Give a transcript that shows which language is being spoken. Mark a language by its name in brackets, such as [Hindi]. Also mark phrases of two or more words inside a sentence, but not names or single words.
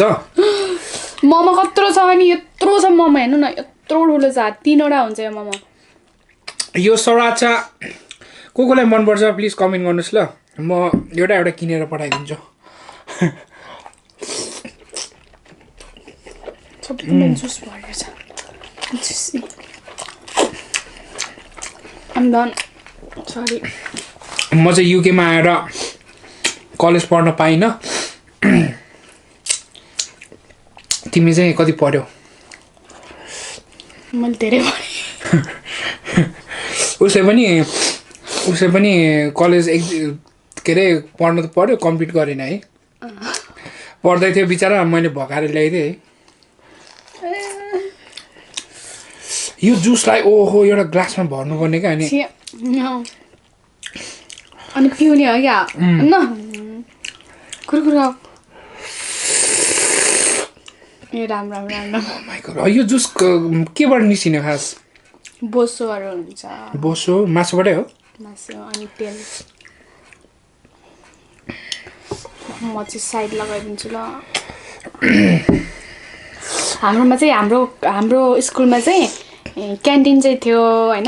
[Nepali] मोमो कत्रो छ भने यत्रो छ मोमो, हेर्नु न यत्रो ठुलो छ, 3वटा हुन्छ यो मोमो। यो सराचा कोलाई मनपर्छ प्लिज कमेन्ट गर्नुहोस् ल, म एउटा किनेर पठाइदिन्छु। सबैमा जुस भरेको छ, जुसी। [English] I'm done. Sorry. [Nepali] म चाहिँ युकेमा आएर कलेज पढ्न पाइनँ। तिमी चाहिँ कति पढ्यौ? मैले धेरै पढेँ। उसै पनि कलेज के अरे पढ्न त पढ्यो, कम्प्लिट गरेन है। पढ्दै थियो बिचरा, मैले भगाएर ल्याइदिएँ है। यो जुसलाई ओहो एउटा ग्लासमा भर्नुपर्ने क्या, अनि पिउने हो क्या न कुरकुरा। ए राम राम राम राम। यो जुस केबाट निस्किने खास? बोसोहरू हुन्छ। बोसो मासुबाटै हो? मासु अनि तेल। म चाहिँ साइड लगाइदिन्छु ल। हाम्रोमा चाहिँ हाम्रो स्कुलमा चाहिँ क्यान्टिन चाहिँ थियो होइन।